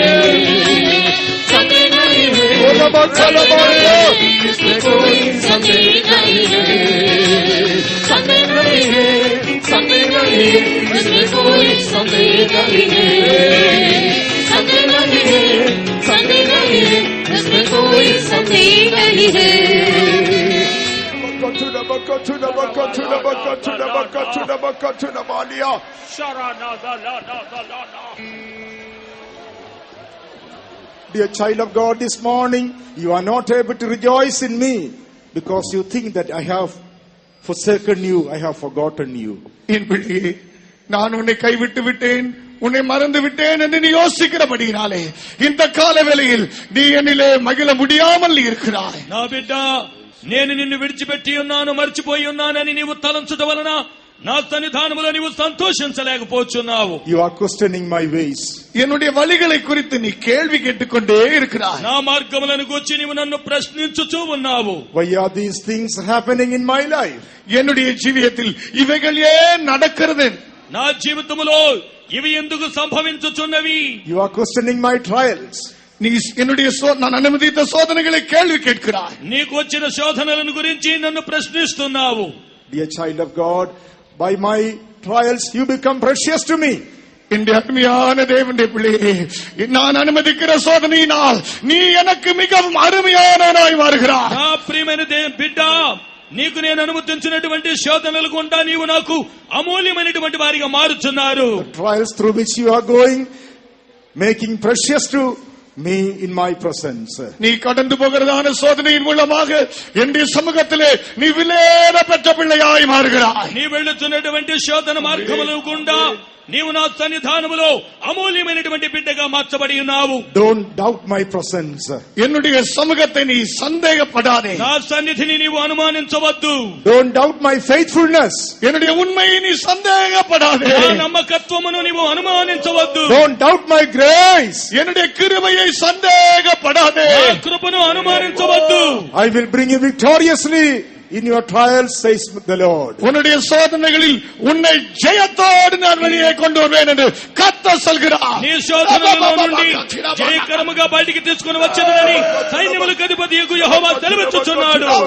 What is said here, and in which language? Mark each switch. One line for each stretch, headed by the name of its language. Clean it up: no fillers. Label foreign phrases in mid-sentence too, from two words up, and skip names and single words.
Hindi: संदेह नहीं है, इसमें कोई संदेह नहीं है। संदेह नहीं है, संदेह नहीं है, इसमें कोई संदेह नहीं है। संदेह नहीं है, संदेह नहीं है, इसमें कोई संदेह नहीं है।
English: Dear child of God, this morning you are not able to rejoice in me because you think that I have forsaken you, I have forgotten you.
Tamil: என் பிள்ளையே, நான் உன்னை கைவிட்டு விட்டேன், உன்னை மறந்து விட்டேன் என்று நீ யோசிக்கிறபடினாலே இந்த கால வேளையில் நீ என்னிலே மகிழ முடியாமல் இருக்கிறாய்.
Telugu: నా బిడ్డ, నేను నిన్ను విడిచిపెట్టి ఉన్నాను, మర్చిపోయి ఉన్నానని నీవు తలంచుట వలన నా సన్నిధానములో నీవు సంతోషించలేకపోతున్నావు.
English: You are questioning my ways.
Tamil: என்னுடைய வழிகளை குறித்து நீ கேள்வி கேட்டுக்கொண்டே இருக்கிறாய்.
Telugu: నా మార్గములను గురించి నీవు నన్ను ప్రశ్నించుచూ ఉన్నావు.
English: Why are these things happening in my life?
Tamil: என்னுடைய ஜீவியத்தில் இவைகள் ஏன் நடக்கிறது?
Telugu: నా జీవితములో ఇవి ఎందుకు సంభవించుచున్నవి?
English: You are questioning my trials.
Tamil: நீ என்னுடைய நான் அனுமதித்த சோதனைகளை கேள்வி கேட்கிறாய்.
Telugu: నీకు వచ్చిన శోధనలను గురించి నన్ను ప్రశ్నిస్తున్నావు.
English: Dear child of God, by my trials you become precious to me.
Tamil: இந்த அருமையான தேவனுடைய பிள்ளையே, நான் அனுமதிக்கிற சோதனையினால் நீ எனக்கு மிகவும் அருமையானவனாய் மாறுகிறாய்.
Telugu: నా ప్రియమైన బిడ్డ, నీకు నేను అనుమతించినటువంటి శోధనలు గుండా నీవు నాకు అమూల్యమైనటువంటి వారిగా మారుచున్నారు.
English: The trials through which you are going, making precious to me in my presence.
Tamil: நீ கடந்து போகிறதான சோதனையின் மூலமாக என்னுடைய சமூகத்திலே நீ விலையேற பெற்ற பிள்ளையாய் மாறுகிறாய்.
Telugu: నీ వెళ్తున్నటువంటి శోధన మార్గముల గుండా నీవు నా సన్నిధానములో అమూల్యమైనటువంటి బిడ్డగా మార్చబడి ఉన్నావు.
English: Don't doubt my presence.
Tamil: என்னுடைய சமூகத்தை நீ சந்தேகப்படாதே.
Telugu: నా సన్నిధిని నీవు అనుమానించవద్దు.
English: Don't doubt my faithfulness.
Tamil: என்னுடைய உண்மையை நீ சந்தேகப்படாதே.
Telugu: నా నమ్మకత్వమును నీవు అనుమానించవద్దు.
English: Don't doubt my grace.
Tamil: என்னுடைய கிருபையை சந்தேகப்படாதே.
Telugu: నా కృపను అనుమానించవద్దు.
English: I will bring you victoriously in your trials, says the Lord.
Tamil: உன்னுடைய சோதனைகளில் உன்னை ஜெயத்தோடு நான் வெளியே கொண்டு வருவேன் என்று கர்த்தர் சொல்கிறார்.
Telugu: నీ శోధనలలో నుండి జయకరముగా బయటికి తీసుకుని వచ్చేదని సైన్యములకు అధిపతియగు యెహోవా సెలవిచ్చుచున్నాడు.